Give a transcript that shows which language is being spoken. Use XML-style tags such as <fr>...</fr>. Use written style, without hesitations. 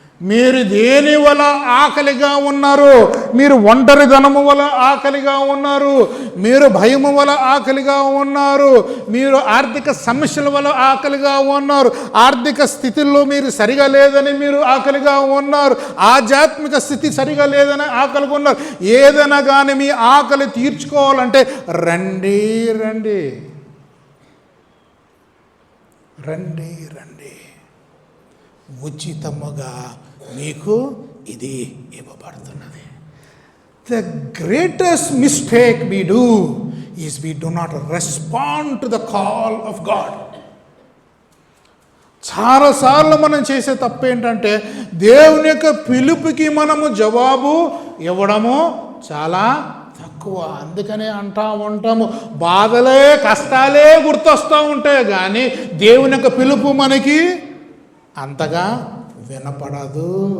<te>మీరు దేని వల్ల ఆకలిగా ఉన్నారు? మీరు ఒంటరితనము వల్ల ఆకలిగా ఉన్నారు, మీరు భయము వల్ల ఆకలిగా ఉన్నారు, మీరు ఆర్థిక సమస్యల వల్ల ఆకలిగా ఉన్నారు, ఆర్థిక స్థితిలో మీరు సరిగా లేదని మీరు ఆకలిగా ఉన్నారు, ఆధ్యాత్మిక స్థితి సరిగా లేదని ఆకలిగా ఉన్నారు. ఏదైనా కానీ మీ ఆకలి తీర్చుకోవాలంటే రండి రండి రండి రండి, ఉచితముగా మీకు ఇది ఇవ్వబడుతున్నది.</te> <en>The greatest mistake we do is we do not respond to the call of God.</en> <te>చాలాసార్లు మనం చేసే తప్పు ఏంటంటే దేవుని యొక్క పిలుపుకి మనము జవాబు ఇవ్వడము చాలా తక్కువ. అందుకనే అంటూ ఉంటాము, బాధలే కష్టాలే గుర్తొస్తూ ఉంటాయి కానీ దేవుని యొక్క పిలుపు మనకి అంతగా వినపడదు.</te>